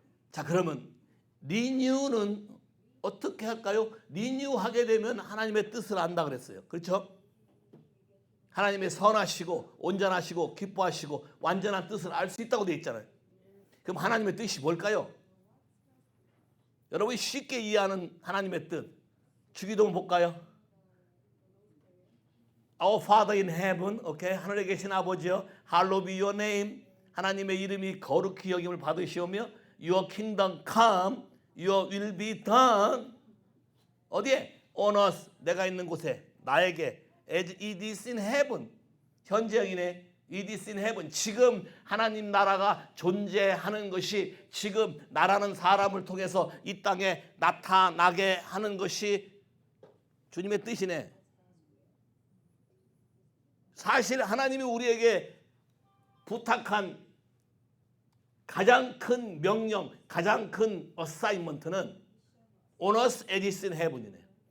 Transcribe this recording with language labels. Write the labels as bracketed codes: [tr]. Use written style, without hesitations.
[ko] 자, 그러면 리뉴는 어떻게 할까요? 리뉴하게 되면 하나님의 뜻을 안다 그랬어요. 그렇죠? 하나님의 선하시고 온전하시고 기뻐하시고 완전한 뜻을 알 수 있다고 되어 있잖아요. 그럼 하나님의 뜻이 뭘까요? 여러분이 쉽게 이해하는 하나님의 뜻, 주기도문 볼까요? [en] Our Father in heaven, 오케이? [ko] 하늘에 계신 아버지여, [en] hallowed be your name. [ko] 하나님의 이름이 거룩히 여김을 받으시오며, [en] your kingdom come, your will be done. [ko] 어디에? [en] On earth, [ko] 내가 있는 곳에, 나에게, [en] as it is in heaven. [ko] 현재형이네. [en] It is in heaven. [ko] 지금 하나님 나라가 존재하는 것이, 지금 나라는 사람을 통해서 이 땅에 나타나게 하는 것이 주님의 뜻이네. 사실 하나님이 우리에게 부탁한 가장 큰 명령, 가장 큰 어사인먼트는 [en] On earth as it is in heaven [ko] 이네요.